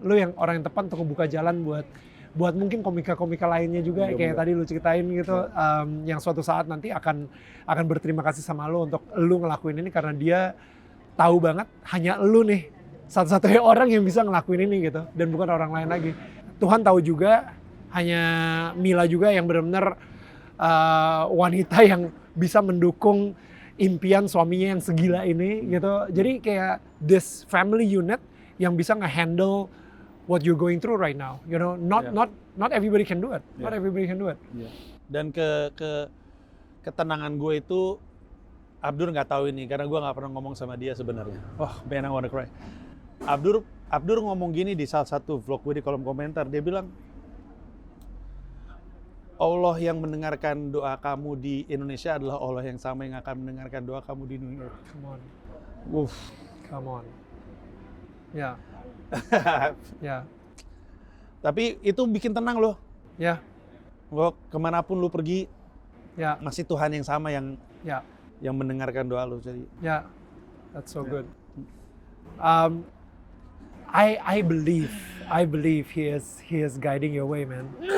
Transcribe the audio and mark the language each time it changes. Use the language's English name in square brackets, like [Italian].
[Indonesian] Lo yang orang yang tepat untuk membuka jalan buat mungkin komika-komika lainnya juga kayak tadi lo ceritain gitu, yang suatu saat nanti akan berterima kasih sama lo untuk lo ngelakuin ini karena dia tahu banget hanya lo nih satu-satunya orang yang bisa ngelakuin ini gitu dan bukan orang lain lagi. Tuhan tahu juga hanya Mila juga yang benar-benar wanita yang bisa mendukung impian suaminya yang segila ini gitu. Jadi kayak [English] this family unit [Indonesian] yang bisa nge-handle [English] what you're going through right now. You know, not everybody can do it. Not everybody can do it. [Indonesian] Dan ketenangan gue itu, Abdur nggak tahu ini karena gue nggak pernah ngomong sama dia sebenarnya. [English] Man, I wanna cry. [Indonesian] Abdur ngomong gini di salah satu vlog gue di kolom komentar. Dia bilang, Allah yang mendengarkan doa kamu di Indonesia adalah Allah yang sama yang akan mendengarkan doa kamu di New York. [English] Come on. Ya. Ya. [Indonesian] Tapi itu bikin tenang loh. Ya. Lo kemanapun lu pergi, ya masih Tuhan yang sama yang mendengarkan doa lu. Jadi. [English] Ya. That's so good. I believe he is guiding your way, man.